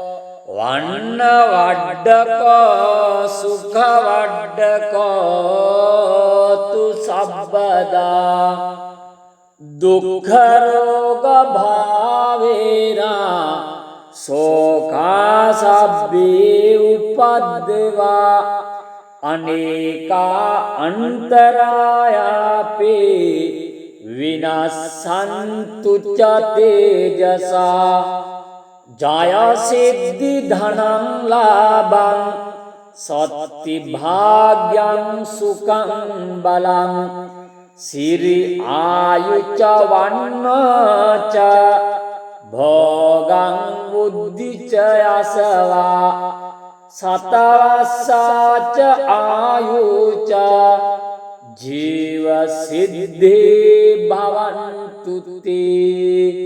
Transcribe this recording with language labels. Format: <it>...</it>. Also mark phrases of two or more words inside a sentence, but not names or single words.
<pi>වන්නවඩ්ඩකෝ සුඛවඩ්ඩකෝ තු සබ්බදා දුක්ඛරෝග භාවේනා සෝකා සබ්බේ උපද්දවා අනේකා අන්තරායාපේ විනස්සන්තු ච තේජසා ජයසිද්ධි ධනං ලාභං සත්ති භාග්‍යං සුඛං බලං සිරි ආයුච වන්නච භෝගං බුද්ධිච යසවා සතවස්සාච ආයුච ජීව සිද්ධේ භවන්තු තේ</pi>